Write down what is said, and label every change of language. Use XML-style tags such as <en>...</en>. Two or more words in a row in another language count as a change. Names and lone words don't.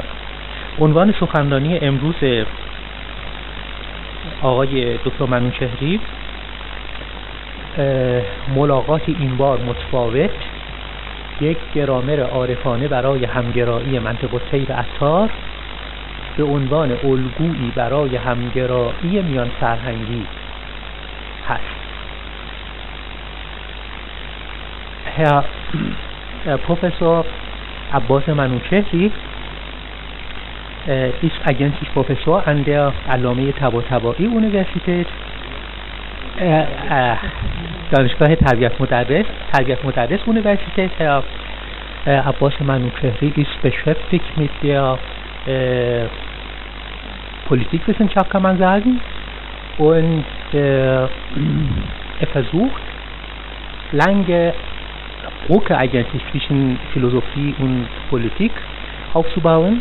<fa>عنوان سخنرانی امروز آقای دکتر منوچهری ملاقاتی این بار متفاوت، یک گرامر عارفانه برای همگرایی منطق الطیر عطار به عنوان الگویی برای همگرایی میان فرهنگی هست.</fa> <de>Herr Professor Abbas Manouchehri ist eigentlich Professor an der علامه طباطبایی Universität دانشگاه تربیت مدرس Universität. Herr Abbas Manouchehri ist beschäftigt mit der Politikwissenschaft, kann man sagen, und er versucht lange Brücke eigentlich zwischen Philosophie und Politik aufzubauen.</de>